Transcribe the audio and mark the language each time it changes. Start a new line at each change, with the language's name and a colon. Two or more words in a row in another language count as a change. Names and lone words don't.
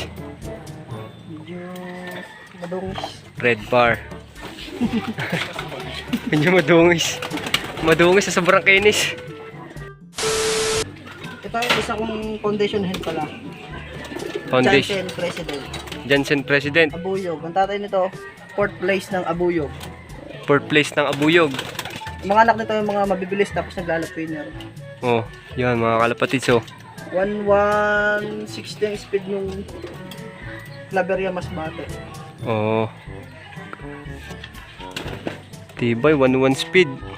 Filipino: Medyo madungis. Red bar. Medyo madungis. Madungis sa sobrang kinis. Ito yung isa kong foundation hen pala. Foundation. Jansen President. Jansen President. Abuyog. Ang tatay nito, 4th place ng Abuyog. 4th place ng Abuyog. Mga anak nito yung mga mabibilis tapos naglalap winner. Oh, yan mga kalapatids oh. 1160 ang speed yung Claveria Masbate. Oh. Tibay, 1-1 speed.